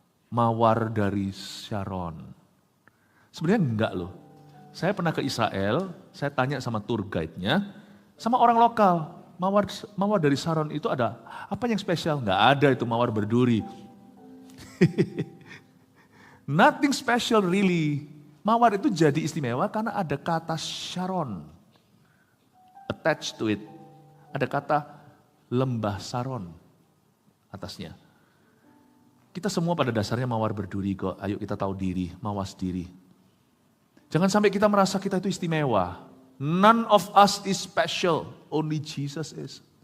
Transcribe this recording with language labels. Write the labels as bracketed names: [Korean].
[Indonesian] Mawar dari Sharon. Sebenarnya enggak loh. Saya pernah ke Israel, saya tanya sama tour guide-nya, sama orang lokal. Mawar dari Saron itu ada apa yang spesial? Enggak ada, itu mawar berduri. [English] Nothing special really. [Indonesian] Mawar itu jadi istimewa karena ada kata Sharon [English] attached to it. [Indonesian] Ada kata lembah Saron atasnya. Kita semua pada dasarnya mawar berduri kok. Ayo kita tahu diri, mawas diri. Jangan sampai kita merasa kita itu istimewa. [English] None of us is special, only Jesus is.